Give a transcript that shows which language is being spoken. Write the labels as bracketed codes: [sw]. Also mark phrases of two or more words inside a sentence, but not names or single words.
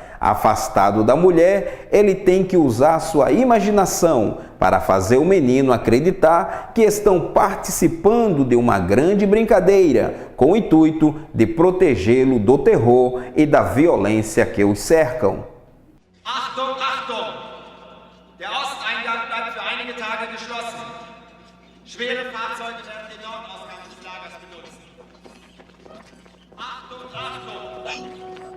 [pt] Afastado da mulher, ele tem que usar sua imaginação para fazer o menino acreditar que estão participando de uma grande brincadeira, com o intuito de protegê-lo do terror e da violência que os cercam. [de] Achtung, Achtung! Der Osteingang bleibt für einige Tage geschlossen. Schwere Fahrzeuge werden den Nordausgang des Lagers benutzen. Achtung, Achtung!